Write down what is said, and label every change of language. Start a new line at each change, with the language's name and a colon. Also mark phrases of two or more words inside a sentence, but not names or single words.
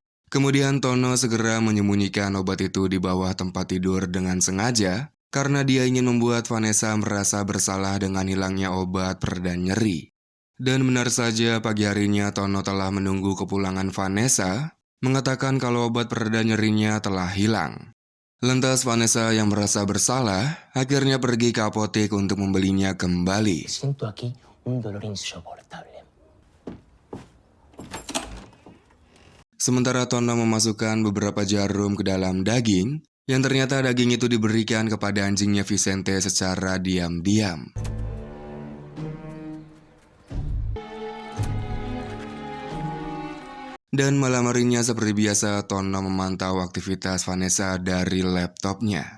Indonesian: Kemudian Tono segera menyembunyikan obat itu di bawah tempat tidur dengan sengaja, karena dia ingin membuat Vanessa merasa bersalah dengan hilangnya obat pereda nyeri. Dan benar saja pagi harinya Tono telah menunggu kepulangan Vanessa, mengatakan kalau obat pereda nyerinya telah hilang. Lantas Vanessa yang merasa bersalah, akhirnya pergi ke apotek untuk membelinya kembali.
Spanish: Siento aquí un dolor insoportable.
Indonesian: Sementara Tono memasukkan beberapa jarum ke dalam daging, yang ternyata daging itu diberikan kepada anjingnya Vicente secara diam-diam. Dan malam harinya seperti biasa, Tono memantau aktivitas Vanessa dari laptopnya.